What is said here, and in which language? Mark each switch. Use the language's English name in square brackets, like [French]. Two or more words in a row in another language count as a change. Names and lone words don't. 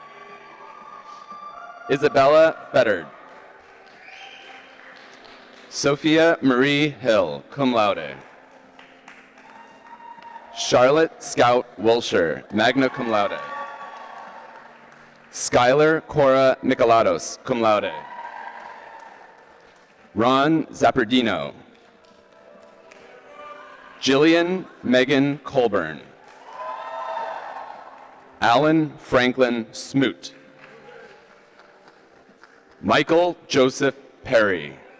[English] Isabella Bettard. Sophia Marie Hill, cum laude. Charlotte Scout Wilshire, magna cum laude. Skylar Cora Nicolados, cum laude. Ron Zappardino. Jillian Megan Colburn. Alan Franklin Smoot. Michael Joseph Perry.